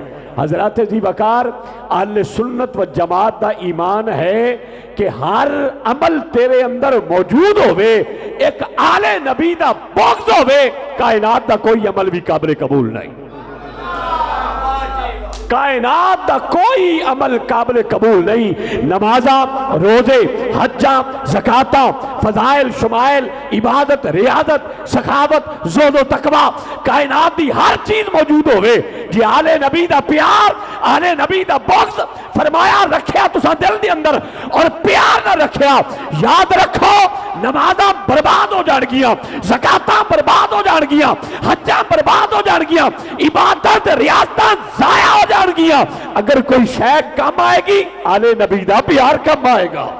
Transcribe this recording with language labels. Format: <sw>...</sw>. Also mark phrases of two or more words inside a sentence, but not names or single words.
<pa>حضرات جی وقار اہل سنت و جماعت دا ایمان ہے کہ ہر عمل تیرے اندر موجود ہوئے ایک آل نبی دا بغض ہوئے کائنات دا کوئی عمل بھی قابل قبول نہیں. کائنات دا کوئی عمل قابل قبول نہیں. نمازاں روزے حجاں زکاتاں فضائل شمائل عبادت ریاضت سخاوت زہد و تقوی کائنات دی ہر چیز موجود ہوئے جی آل نبی دا پیار آل نبی دا بغض فرمایا رکھیا تسا دل دی اندر اور پیار نہ رکھیا یاد رکھو نمازاں برباد ہو جان گیا زکاتاں برباد ہو جان گیا حجاں برباد ہو جان گیا عبادت ریاضتاں ضائع ہو جان گیا. اگر کوئی شے کم آئے گی آل نبی دا پیار کم آئے گا.</pa>